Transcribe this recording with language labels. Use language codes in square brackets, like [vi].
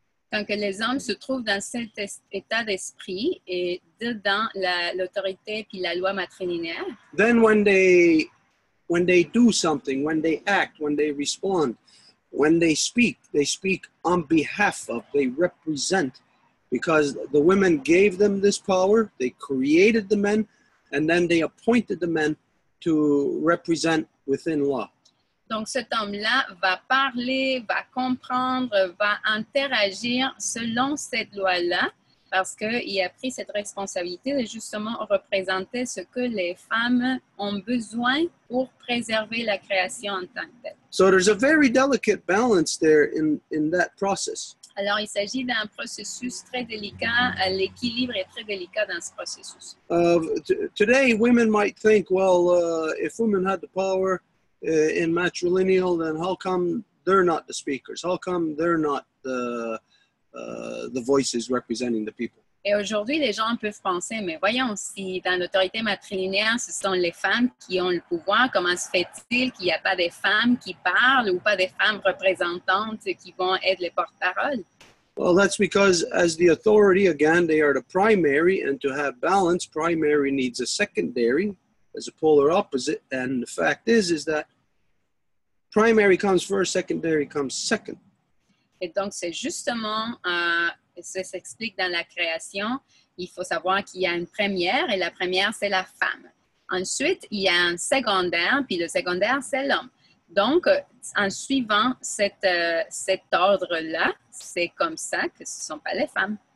[fr] Quand que les hommes se trouvent dans cet état d'esprit et dedans l'autorité puis la loi matrilinéaire. [en] Then when they do something, when they act, when they respond, when they speak on behalf of, they represent, because the women gave them this power, they created the men, and then they appointed the men to represent within law. [fr] Donc, cet homme-là va parler, va comprendre, va interagir selon cette loi-là, parce qu'il a pris cette responsabilité de justement représenter ce que les femmes ont besoin pour préserver la création en tant que telle. [en] So there's a very delicate balance there in that process. [fr] Alors, il s'agit d'un processus très délicat. L'équilibre est très délicat dans ce processus. [en] Today, women might think, well, if women had the power in matrilineal, then how come they're not the speakers? How come they're not the voices representing the people? [fr] Et aujourd'hui, les gens peuvent penser, mais voyons, si dans l'autorité matrilinéaire, ce sont les femmes qui ont le pouvoir, comment se fait-il qu'il n'y a pas des femmes qui parlent ou pas des femmes représentantes qui vont être les porte-paroles? [en] Well, that's because as the authority, again, they are the primary, and to have balance, primary needs a secondary as a polar opposite. And the fact is that primary comes first, secondary comes second. [fr] Et donc, c'est justement, ça s'explique dans la création, il faut savoir qu'il y a une première, et la première, c'est la femme. Ensuite, il y a un secondaire, puis le secondaire, c'est l'homme. Donc, en suivant cet ordre-là, c'est comme ça que ce ne sont pas les femmes.